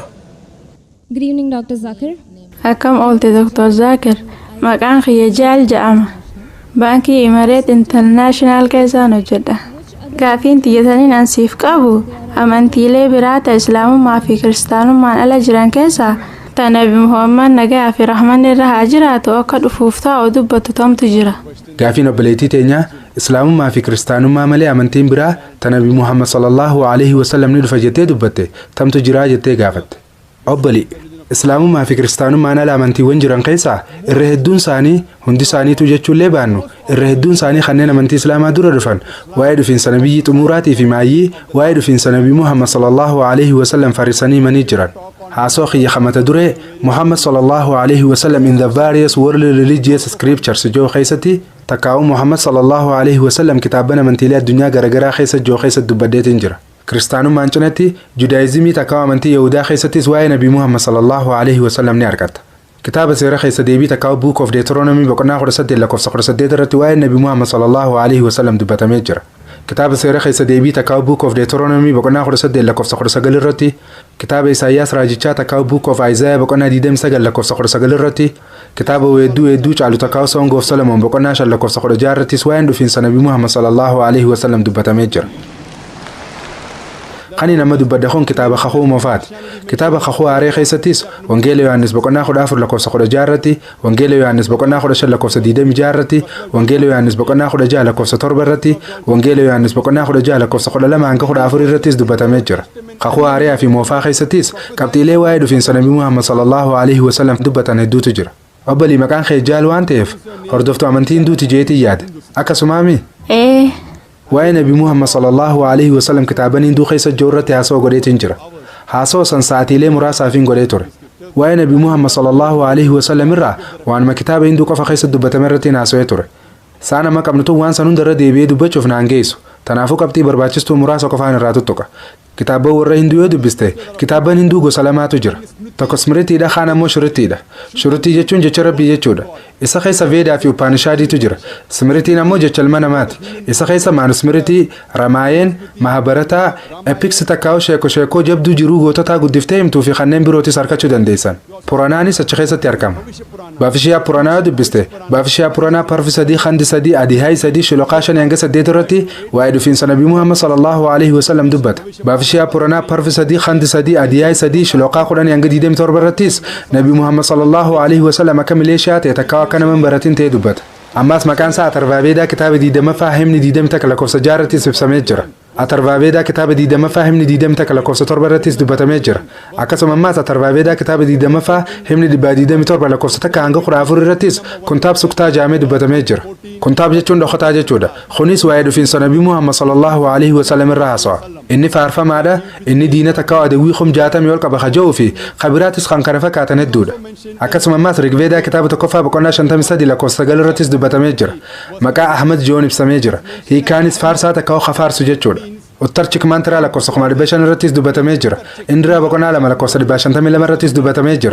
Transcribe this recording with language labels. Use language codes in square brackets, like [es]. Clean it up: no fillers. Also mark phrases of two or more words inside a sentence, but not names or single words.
[en] Good evening, Dr. Zakir. [om] Akkam oolte Dr. Zakir. Maqaan kiyya Jaal jedhama. Baankii Imareet International keessaan hojjedha. Gaafiin tiyyataniin ansiif qabu amantiilee biraata Islaamummaa fi Kiristaanummaan ala jiran keessaa ta Nabi Muhammad nagaa fi rahmanni irra haa jiraatu akka dhufuuf taa'u dubbatu tamtu jira. Gaafiin obboleettii teenyaa islaamummaa fi kiristaanummaa malee amantiin biraa ta nabi muhammad [ar] صلى الله عليه وسلم [om] ni dhufa jettee dubbatte tamtu jiraa jettee gaafatte. Obbali islaamummaa fi kiristaanummaan ala amantiiwwan jiran keessaa irra hedduun isaanii hundi isaaniitu jechuullee baannu irra hedduun isaanii kanneen amantii islaamaa dura dhufan waa'ee dhufiinsa nabiyyi xumuraatii fi maayyii waa'ee dhufiinsa nabii muhammad [ar] صلى الله عليه وسلم [om] farisanii manii jiran. haasoo khiyya khamata dure muhammad [ar] صلى الله عليه وسلم [en] in the various world religious scriptures [om] joo keessatti takkaa'u muhammad [ar] صلى الله عليه وسلم [om] kitaabban amantiilee addunyaa garagaraa keessa joo keessa dubbadeetiin jira. kiristaanummaan cinatti judaayizimii takkaa'u amantii yahudaa keessattis waa'ee nabii muhammad [ar] صلى الله عليه وسلم [om] ni argata. kitaaba seera keessa deebii takkaa'u [en] book of deuteronomy [om] boqonnaa 18 lakkoofsa 18 irratti waa'ee nabii muhammad [ar] صلى الله عليه وسلم [om] dubbatamee jira. kitaaba seera keessa deebii takkaa'u [en] book of deuteronomy [om] boqonnaa 18 lakkoofsa 19 irratti kitaaba isaayyaas raajichaa takkaa'u [en] book of isaiah [om] boqonnaa 29 lakkoofsa 19 irratti kitaaba weedduu caalu takkaa'u [en] song of solomon [om] boqonnaa 5 lakkoofsa 16 irrattis waa'een dhufiinsa nabii muhammad [ar] صلى الله عليه وسلم [om] dubbatamee jira. Qani nama dubbadda kun kitaaba kakuu mofaati. Kitaaba kakuu haaree keessattis wangeela yohaannis boqonnaa 14 lakkoofsa 16 irratti wangeela yohaannis boqonnaa 15 lakkoofsa 26 irratti wangeela yohaannis boqonnaa 16 lakkoofsa 7 irratti wangeela yohaannis boqonnaa 16 lakkoofsa 12 hanga 14 irrattis dubbatamee jira. Kakuu haaree fi moofaa keessattis qabxiilee waa'ee dhufiinsa nabii muhammad [ar] صلى الله عليه وسلم [om] dubbatan hedduutu jira. Obbolii maqaan kee jaal waan ta'eef hordoftu amantiin duuti jeetii yaade akkasumaami. waa'ee nabii muhammad [ar] صلى الله عليه وسلم [om] kitaaban hinduu keessa joorratti haasoo godheetiin jira. haasoo san sa'aatiilee muraasaafin godhee ture. waa'ee nabii muhammad [ar] صلى الله عليه وسلم [om] irraa waanuma kitaaba hinduu qofa keessa dubbatame irratti haasawee ture. Saa nama qabnutu waan san hundarra deebi'ee dubbachuuf naan geessu. Tanaafuu qabxii barbaachistuu muraasa qofaan irraa tuttuqa. Kitaaba warra hinduu yoo dubbiste kitaaban hinduu gosa lamaatu jira. Tokko smritiidha kaan ammoo shuritiidha. Shuritii jechuun jecha rabbii jechuudha. Isa keessa veedaa fi upaanishaadiitu jira. Smritiin ammoo jecha ilma namaati. Isa keessa maanusmritii, ramaayeen, mahabarataa, epiks takkaa'u sheekoo jabduu jiruu goototaa guddiftee himtuu fi kanneen birootis argachuu dandeessan. Puraanaanis achi keessatti argama. Baafishiyaa puraanaa yoo dubbiste baafishiyaa puraanaa parfi 3 khandi 3 adihaay 3 shiloqaa 5 hanga 8 irratti waa'ee dhufiinsa nabii muhammad [ar] صلى الله عليه وسلم [om] dubbata. Baafishiyaa puraanaa parfi 3 khandi 3 adihaay 3 shiloqaa 10 hanga 27 irrattis nabii muhammad [ar] صلى الله عليه وسلم [om] akka mileeshiyaa ta'e takkaa'u akka nama hin baratin ta'e dubbata. Ammas maqaan isaa Atarvaabeedaa kitaaba 20ffaa himni 20 lakkoofsa 6 irrattis ibsamee jira. Atarvaabeedaa kitaaba 20ffaa himni 20 lakkoofsa 7 irrattis dubbatamee jira. Akkasuma ammas Atarvaabeedaa kitaaba 20ffaa himni 27 lakkoofsa 1 hanga 14 irrattis kuntaab suktaa jaamee dubbatamee jira. Kuntaab jechuun dhokataa jechuudha. Kunis waa'ee dhufiinsa nabii muhammad [ar] صلى الله عليه وسلم [om] irraa haasawa. Inni faarfamaadha. Inni diina takkaa'u adawwii 60 ol qaba haja'uu fi kabiraatis kan kana fakkaatan hedduudha. Akkasuma ammas Rigveedaa kitaaba 1ffaa boqonnaa 53 lakkoofsa 9 irrattis dubbatamee jira. Maqaa Ahmad Joon ibsamee jira. Hiikaanis faarsaa takkaa'u kafaarsu jechuudha. Uttarchik mantiraa lakkoofsa 500 irrattis dubbatamee jira. Indiraa boqonnaa 2 lakkoofsa 52 irrattis dubbatamee jira.